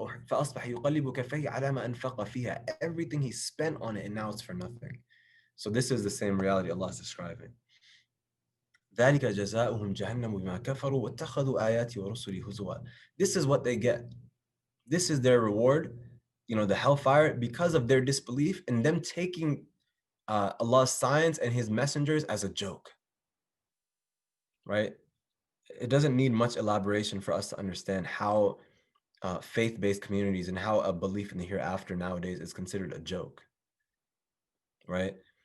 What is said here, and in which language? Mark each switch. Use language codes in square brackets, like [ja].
[en] Everything he spent on it, and now it's for nothing. So this is the same reality Allah is describing. [ar] ذلك جزاؤهم جهنم بما كفروا واتخذوا آياتي ورسلي هزوا. [en] This is what they get. This is their reward, the hellfire, because of their disbelief and them taking Allah's signs and his messengers as a joke. Right? It doesn't need much elaboration for us to understand how faith-based communities and how a belief in the hereafter nowadays is considered a joke, right?